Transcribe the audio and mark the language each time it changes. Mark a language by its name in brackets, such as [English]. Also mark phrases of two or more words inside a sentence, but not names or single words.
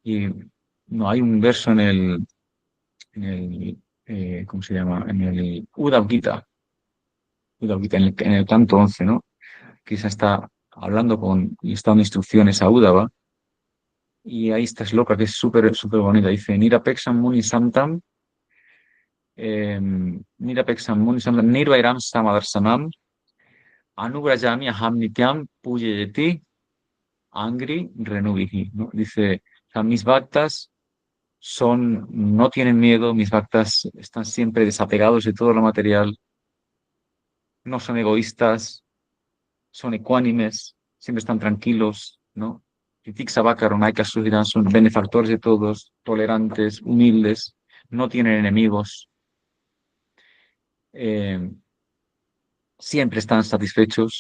[Spanish] Y no hay un verso en el ¿cómo se llama? En el Uddhav Gita, en el canto 11, ¿no? Krishna está hablando y está dando instrucciones a Uddhava, y ahí está loca, que es súper, súper bonita. Dice, [Sanskrit] निरपेक्षं मुनिं शान्तं निरपेक्षं मुनिं शान्तं निर्वैरं समदर्शनम् अनुव्रजाम्यहं नित्यं पूयेयेत्यङ्घ्रिरेणुभिः, [Spanish] ¿no? Dice, o sea, mis bhaktas no tienen miedo, mis bhaktas están siempre desapegados de todo lo material, no son egoístas, son ecuánimes, siempre están tranquilos, ¿no? [Sanskrit] तितिक्षवः कारुणिकाः सुहृदः [Spanish] son benefactores de todos, tolerantes, humildes, no tienen enemigos, eh, siempre están satisfechos.